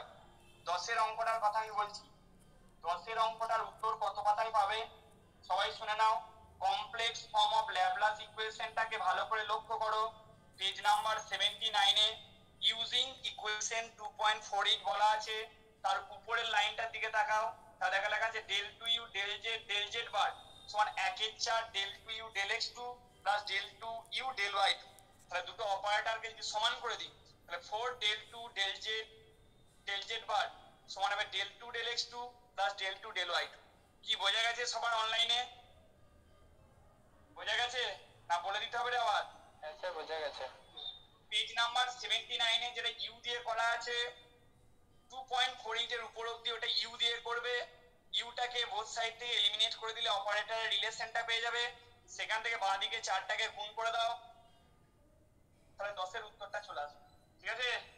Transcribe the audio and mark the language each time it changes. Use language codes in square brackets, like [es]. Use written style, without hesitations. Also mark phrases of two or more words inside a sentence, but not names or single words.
[bn] 10 এর অঙ্কটার কথা আমি বলছি, 10 এর অঙ্কটার উত্তর কত পাতায় পাবে সবাই শুনে নাও। [en] complex form of Laplace equationটাকে [bn] ভালো করে লক্ষ্য করো, [en] page number 79 [bn] এ [en] using equation 2.48 [bn] বলা আছে, তার উপরের লাইনটার দিকে তাকাও, তার দেখা লেখা আছে [en] del 2u del z [bn] বার সমান [en] 1/4 del 2u del x2 প্লাস del 2u del y2। [bn] তাহলে দুটো অপারেটরকে যদি সমান করে দিই তাহলে [en] 4 del 2 del z [bn] বার সমান হবে [en] del 2 del x2 প্লাস del 2 del y2। [bn] কি বোঝা গেছে সবার অনলাইনে? বোঝা গেছে না বলে দিতে হবে রে আবার? হ্যাঁ স্যার বোঝা গেছে। [en] page number 79 [bn] এ যেটা ইউ দিয়ে করা আছে 2.48 এর উপর অবধি ওটা ইউ দিয়ে করবে, ইউটাকে [en] both side [bn] থেকে এলিমিনেট করে দিলে অপারেটরের রিলেশনটা পেয়ে যাবে, সেখান থেকে বাঁ দিকে 4টাকে গুণ করে দাও, তাহলে 10 এর উত্তরটা চলে আসবে, ঠিক আছে?